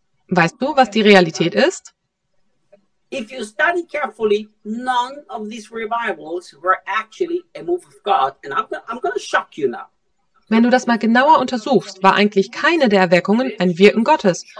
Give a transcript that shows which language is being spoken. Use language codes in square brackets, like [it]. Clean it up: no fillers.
[de] Weißt du, was die Realität ist? [en] If you study carefully, none of these revivals were actually a move of God. And I'm going to shock you now. [de] Wenn du das mal genauer untersuchst, war eigentlich keine der Erweckungen ein Wirken Gottes.